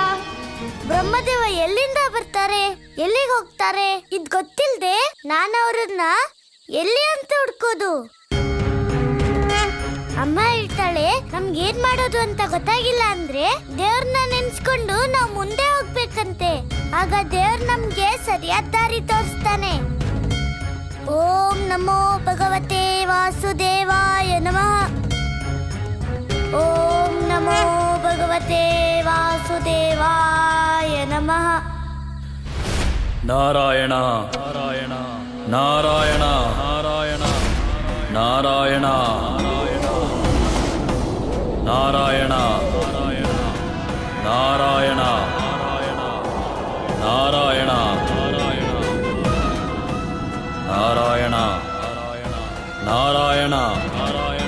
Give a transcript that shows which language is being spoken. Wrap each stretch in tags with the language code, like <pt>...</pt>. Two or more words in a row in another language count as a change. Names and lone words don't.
<kn>ಬ್ರಹ್ಮದೇವ ಎಲ್ಲಿಂದ ಬರ್ತಾರೆ, ಎಲ್ಲಿಗೆ ಹೋಗ್ತಾರೆ ಇದ್ ಗೊತ್ತಿಲ್ದೆ ನಾನು ಅವ್ರನ್ನ ಎಲ್ಲಿ ಅಂತ ಹುಡ್ಕೋದು? ಅಮ್ಮ ಹೇಳ್ತಾಳೆ, ನಮ್ಗೆ ಏನ್ ಮಾಡೋದು ಅಂತ ಗೊತ್ತಾಗಿಲ್ಲ ಅಂದ್ರೆ ದೇವ್ರನ್ನ ನೆನ್ಸ್ಕೊಂಡು ನಾವು ಮುಂದೆ ಹೋಗ್ಬೇಕಂತೆ. ಆಗ ದೇವ್ರ ನಮ್ಗೆ ಸರಿಯಾದ ದಾರಿ ತೋರಿಸ್ತಾನೆ.</kn> <sa>ಓಂ ನಮೋ ಭಗವತೆ ವಾಸುದೇವಾಯ ನಮಃ. ಓಂ ನಮೋ ಭಗವತೆ ವಾಸುದೇವಾಯ ನಮಃ. ನಾರಾಯಣ ನಾರಾಯಣ ನಾರಾಯಣ ನಾರಾಯಣ ನಾರಾಯಣ ನಾರಾಯಣ ನಾರಾಯಣ ನಾರಾಯಣ ನಾರಾಯಣ ನಾರಾಯಣ ನಾರಾಯಣ.</sa>